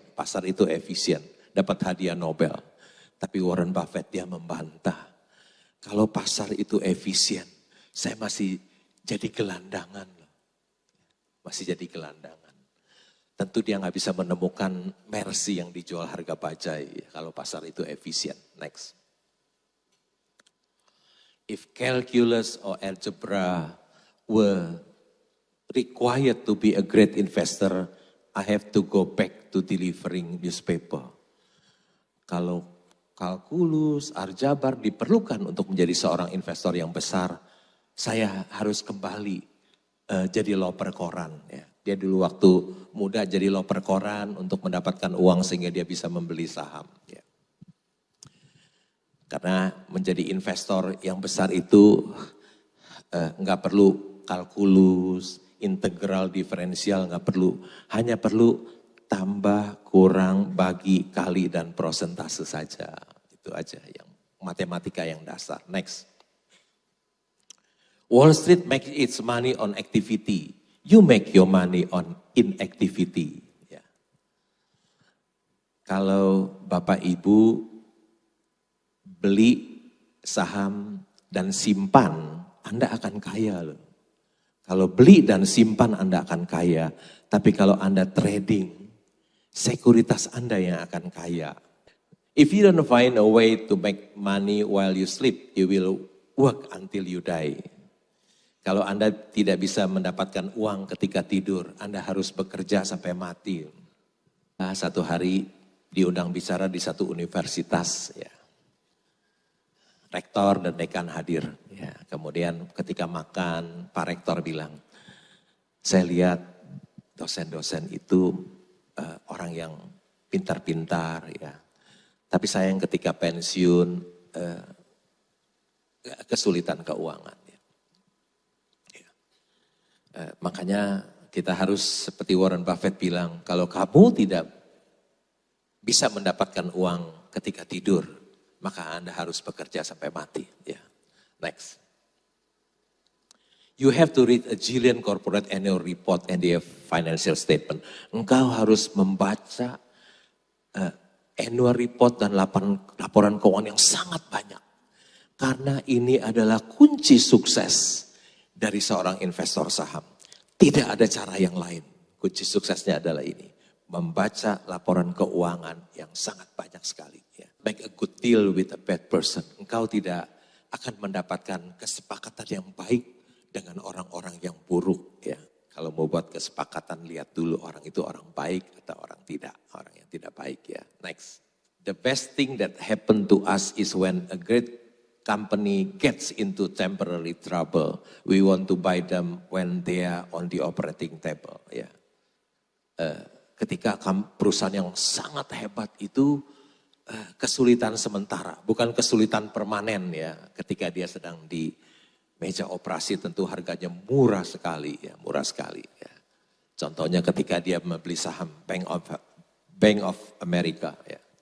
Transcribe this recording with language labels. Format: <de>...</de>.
<id>Pasar itu efisien, dapat hadiah Nobel. Tapi Warren Buffett dia membantah. Kalau pasar itu efisien, saya masih jadi gelandangan. Masih jadi gelandangan. Tentu dia nggak bisa menemukan Mercy yang dijual harga bajai kalau pasar itu efisien.</id> <en>Next. If calculus or algebra were required to be a great investor, I have to go back to delivering newspaper.</en> <id>Kalau kalkulus, aljabar diperlukan untuk menjadi seorang investor yang besar, saya harus kembali jadi loper koran. Ya. Dia dulu waktu muda jadi loper koran untuk mendapatkan uang sehingga dia bisa membeli saham. Ya. Karena menjadi investor yang besar itu nggak perlu kalkulus, integral, diferensial, nggak perlu. Hanya perlu tambah, kurang, bagi, kali, dan persentase saja. Itu aja yang matematika yang dasar.</id> <en>Next. Wall Street makes its money on activity. You make your money on inactivity.</en> <id>Ya. Kalau Bapak Ibu beli saham dan simpan, Anda akan kaya loh. Kalau beli dan simpan Anda akan kaya. Tapi kalau Anda trading, sekuritas Anda yang akan kaya.</id> <en>If you don't find a way to make money while you sleep, you will work until you die.</en> <id>Kalau Anda tidak bisa mendapatkan uang ketika tidur, Anda harus bekerja sampai mati. Nah, satu hari diundang bicara di satu universitas, ya. Rektor dan dekan hadir. Ya. Kemudian ketika makan, Pak Rektor bilang, saya lihat dosen-dosen itu orang yang pintar-pintar, ya. Tapi sayang ketika pensiun kesulitan keuangan. Ya. Ya. Makanya kita harus seperti Warren Buffett bilang, kalau kamu tidak bisa mendapatkan uang ketika tidur, maka Anda harus bekerja sampai mati. Ya. Next.</id> <en>You have to read a jillion corporate annual report and their financial statement.</en> <id>Engkau harus membaca annual report dan laporan keuangan yang sangat banyak. Karena ini adalah kunci sukses dari seorang investor saham. Tidak ada cara yang lain. Kunci suksesnya adalah ini. Membaca laporan keuangan yang sangat banyak sekali. Ya.</id> <en>Make a good deal with a bad person.</en> <id>Engkau tidak akan mendapatkan kesepakatan yang baik dengan orang-orang yang buruk. Ya. Kalau mau buat kesepakatan, lihat dulu orang itu orang baik atau orang tidak. Orang yang tidak baik ya.</id> <en>Next. The best thing that happened to us is when a great company gets into temporary trouble. We want to buy them when they are on the operating table.</en> <id>Ya. Ketika perusahaan yang sangat hebat itu kesulitan sementara. Bukan kesulitan permanen ya. Ketika dia sedang di meja operasi tentu harganya murah sekali ya, murah sekali ya. Contohnya ketika dia membeli saham Bank of America ya.</id>